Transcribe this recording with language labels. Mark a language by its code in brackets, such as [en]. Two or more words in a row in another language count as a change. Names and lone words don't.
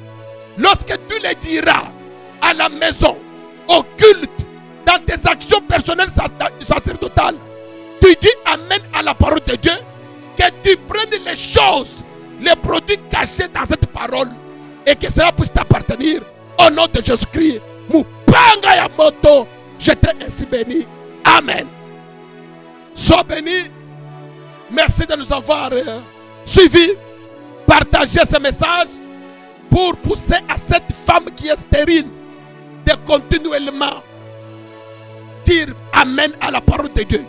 [fr] Lorsque tu le diras à la maison, au culte, dans tes actions personnelles sacerdotales, tu dis Amen à la parole de Dieu, que tu prennes les choses, les produits cachés dans cette parole, et que cela puisse t'appartenir. Au nom de Jésus-Christ, [ln] Mupanga ya moto, [fr] je t'ai ainsi béni. Amen. Sois béni. Merci de nous avoir suivis. Partagez ce message pour pousser à cette femme qui est stérile de continuellement dire Amen à la parole de Dieu.